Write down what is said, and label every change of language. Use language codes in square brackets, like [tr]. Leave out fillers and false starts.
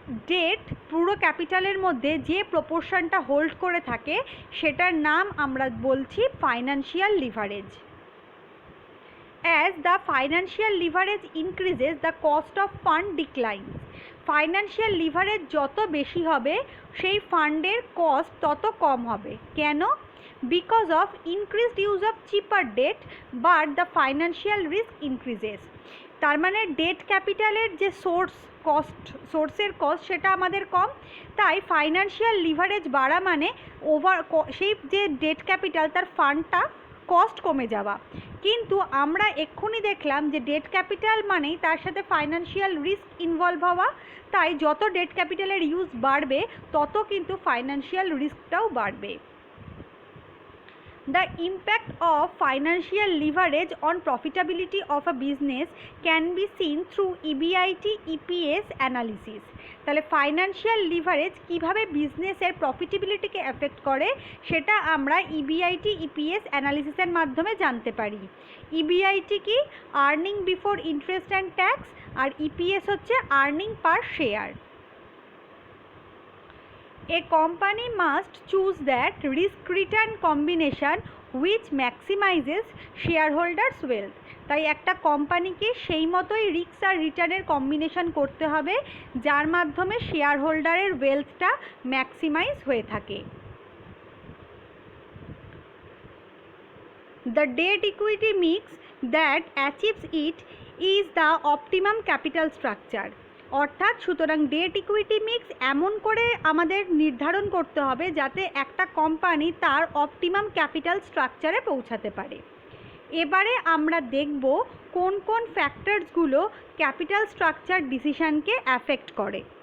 [bn] Date পুরো ক্যাপিটালের মধ্যে যে প্রপোর্শনটা হোল্ড করে থাকে সেটার নাম আমরা বলছি financial leverage. [en] as the financial leverage increases the cost of fund declines. [bn] Financial leverage যত বেশি হবে সেই ফান্ডের কস্ট তত কম হবে। কেন? [en] Because of increased use of cheaper debt but the financial risk increases. [bn] তার মানে ডেট ক্যাপিটালের যে সোর্সের কস্ট সেটা আমাদের কম, তাই ফাইন্যান্সিয়াল লিভারেজ বাড়া মানে সেই যে ডেট ক্যাপিটাল তার ফান্ডটা কস্ট কমে যাওয়া। কিন্তু আমরা এক্ষুনি দেখলাম যে ডেট ক্যাপিটাল মানেই তার সাথে ফাইন্যান্সিয়াল রিস্ক ইনভলভ হওয়া, তাই যত ডেট ক্যাপিটালের ইউজ বাড়বে তত কিন্তু ফাইন্যান্সিয়াল রিস্কটাও বাড়বে। [en] The impact of financial leverage on profitability of a business can be seen through EBIT EPS analysis. [bn] তাহলে ফাইন্যান্সিয়াল লিভারেজ কীভাবে বিজনেসের প্রফিটেবিলিটিকে এফেক্ট করে সেটা আমরা EBIT EPS অ্যানালিসিসের মাধ্যমে জানতে পারি। EBIT কি? Earning before interest and tax, আর EPS হচ্ছে earning per share. [en] A company must choose that risk-return combination which maximizes shareholders' wealth. [bn] তাই একটা কোম্পানিকে সেই মতোই রিস্ক আর রিটার্নের কম্বিনেশন করতে হবে যার মাধ্যমে শেয়ার হোল্ডারের ওয়েলথটা ম্যাক্সিমাইজ হয়ে থাকে। [en] The debt equity mix that achieves it is the optimum capital structure. [bn] অর্থাৎ সুতরাং ডেট ইকুইটি মিক্স এমন করে আমাদের নির্ধারণ করতে হবে যাতে একটা কোম্পানি তার অপটিমাম ক্যাপিটাল স্ট্রাকচারে পৌঁছাতে পারে। এবারে আমরা দেখব কোন কোন ফ্যাক্টরসগুলো ক্যাপিটাল স্ট্রাকচার ডিসিশনকে অ্যাফেক্ট করে।